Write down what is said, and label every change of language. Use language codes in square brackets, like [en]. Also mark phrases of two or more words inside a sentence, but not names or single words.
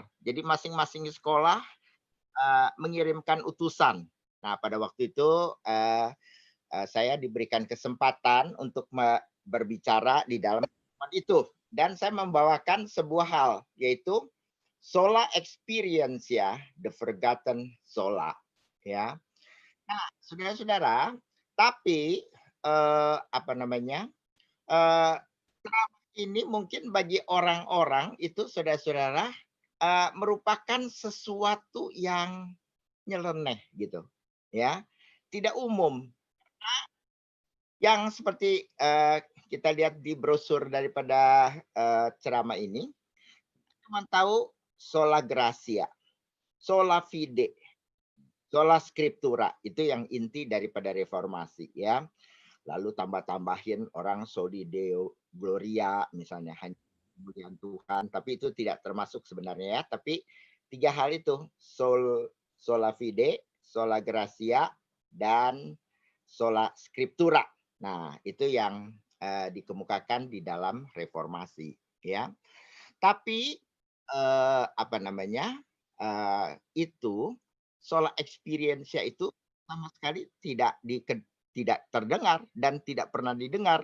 [id] Jadi masing-masing sekolah mengirimkan utusan. Nah, pada waktu itu saya diberikan kesempatan untuk berbicara di dalam pertemuan itu, dan saya membawakan sebuah hal, yaitu [en] sola experience, [id] ya, [en] the forgotten sola, [id] ya. Nah, saudara-saudara, tapi apa namanya? eh, ini mungkin bagi orang-orang itu, saudara-saudara, merupakan sesuatu yang nyeleneh gitu, ya, tidak umum. Yang seperti kita lihat di brosur daripada ceramah ini, cuma tahu [la] sola gratia, sola fide, sola scriptura, [id] itu yang inti daripada reformasi, ya. Lalu tambah-tambahin orang [la] soli deo gloria, [id] misalnya hanya kemuliaan Tuhan, tapi itu tidak termasuk sebenarnya, ya. Tapi tiga hal itu, [la] sola fide, sola gratia, dan sola scriptura. [id] Nah, itu yang dikemukakan di dalam reformasi, ya. Tapi apa namanya? Itu [en] sola experience [id] itu sama sekali tidak terdengar dan tidak pernah didengar.